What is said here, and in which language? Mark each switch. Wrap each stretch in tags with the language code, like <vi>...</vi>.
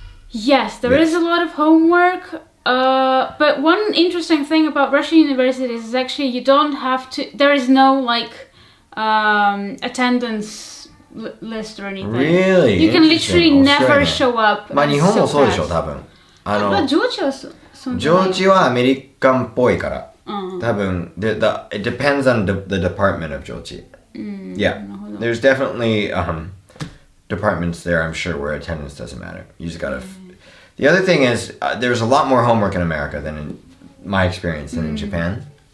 <en>Yes, there is a lot of homework. But one interesting thing about Russian universities is actually you don't have to. There is no like attendance list or anything. Really? You can literally never show up.</en> <ja>まあ日本もそうでしょ多分。ジョージはそんなジョージはアメリカンっぽいから。多分</ja> <en>it depends on the department of ジョージ。 Yeah, there's definitely departments there, I'm sure, where attendance doesn't matter. You just gotta. The other thing is, there's a lot more homework in America than in my experience than in Japan.</en>